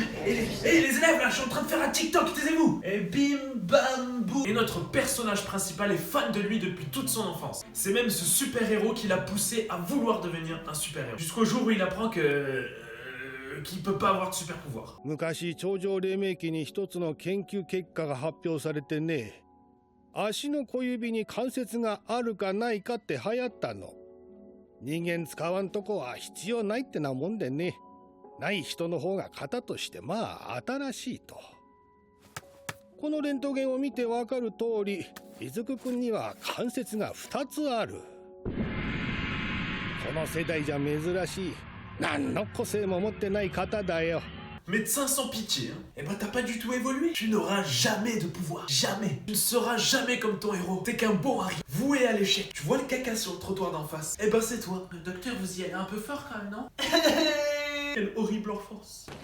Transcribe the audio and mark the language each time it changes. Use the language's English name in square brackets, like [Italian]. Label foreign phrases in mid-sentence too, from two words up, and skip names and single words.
[French] Et les élèves là, je suis en train de faire un TikTok, taisez-vous. Et bim, bam, boum. Et notre personnage principal est fan de lui depuis toute son enfance. C'est même ce super-héros qui l'a poussé à vouloir devenir un super-héros. Jusqu'au jour où il apprend qu'il peut pas avoir de super-pouvoir. [Japanese] 昔超常黎明期に一つの研究結果が発表されてね。足の小指に関節があるかないかって流行ったの。人間使わんとこは必要ないってなもんでね。ない人の方が型としてまあ新しいと。このレントゲンを見てわかる通り、出久くんには関節が2つある。この世代じゃ珍しい。何の個性も持ってない型だよ。 [French] Médecin sans pitié, hein. Eh ben t'as pas du tout évolué. Tu n'auras jamais de pouvoir. Jamais. Tu ne seras jamais comme ton héros. T'es qu'un bon Harry, voué à l'échec. Tu vois le caca sur le trottoir d'en face? Eh ben c'est toi. Docteur, vous y allez un peu fort quand même, non? Quelle horrible enfance.